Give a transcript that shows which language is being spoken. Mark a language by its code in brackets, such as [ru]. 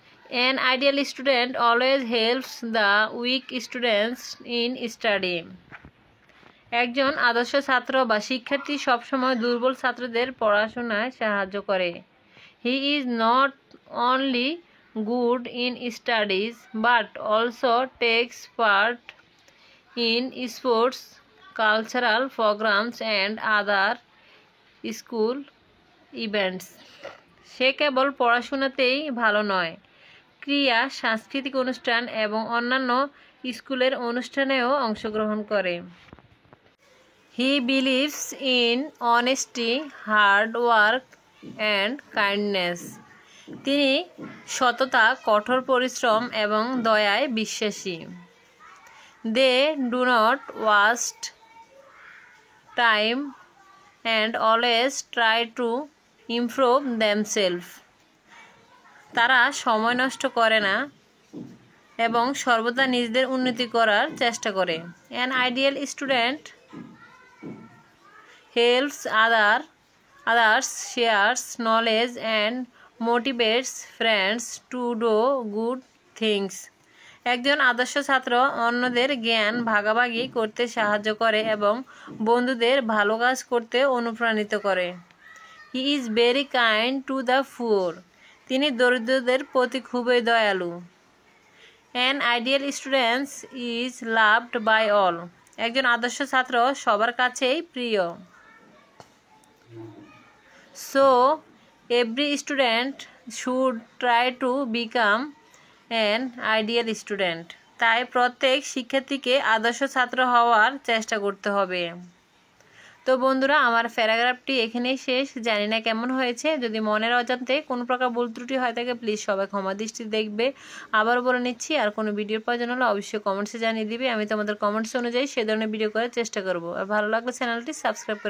[en] An ideal student always helps the weak students in study. [bn] একজন আদর্শ ছাত্র বা শিক্ষার্থী সবসময় দুর্বল ছাত্রদের পড়াশোনায় সাহায্য করে। [en] He is not only good in studies but also takes part in sports, cultural programs and other school events. [bn] সে কেবল পড়াশোনাতেই ভালো নয়, ক্রীড়া, সাংস্কৃতিক অনুষ্ঠান এবং অন্যান্য স্কুলের অনুষ্ঠানেও অংশগ্রহণ করে। [en] He believes in honesty, hard work and kindness. [bn] তিনি সততা, কঠোর পরিশ্রম এবং দয়ায় বিশ্বাসী। [en] They do not waste time and always try to improve themselves. [bn] তারা সময় নষ্ট করে না এবং সর্বদা নিজেদের উন্নতি করার চেষ্টা করে। [en] An ideal student helps others, shares knowledge and motivates friends to do good things. [bn] একজন আদর্শ ছাত্র অন্যদের জ্ঞান ভাগাভাগি করতে সাহায্য করে এবং বন্ধুদের ভালো কাজ করতে অনুপ্রাণিত করে। [en] He is very kind to the poor. [bn] তিনি দরিদ্রদের প্রতি খুবই দয়ালু। [en] An ideal student is loved by all. [bn] একজন আদর্শ ছাত্র সবার কাছেই প্রিয়। [en] So every student should try to become an ideal student. [bn] তাই প্রত্যেক শিক্ষার্থীকে আদর্শ ছাত্র হওয়ার চেষ্টা করতে হবে। তো বন্ধুরা, আমার প্যারাগ্রাফটি এখানেই শেষ। জানি না কেমন হয়েছে। যদি মনের অজান্তে কোনো প্রকার ভুল ত্রুটি হয় থাকে প্লিজ সবাই ক্ষমা দৃষ্টি দেখবে। আবার বলে নিচ্ছি, আর কোনো ভিডিওর প্রয়োজন হলে অবশ্যই কমেন্টসে জানিয়ে দিবে। আমি তোমাদের কমেন্টস অনুযায়ী সে ধরনের ভিডিও করার চেষ্টা করব। আর ভালো লাগলে চ্যানেলটি সাবস্ক্রাইব করে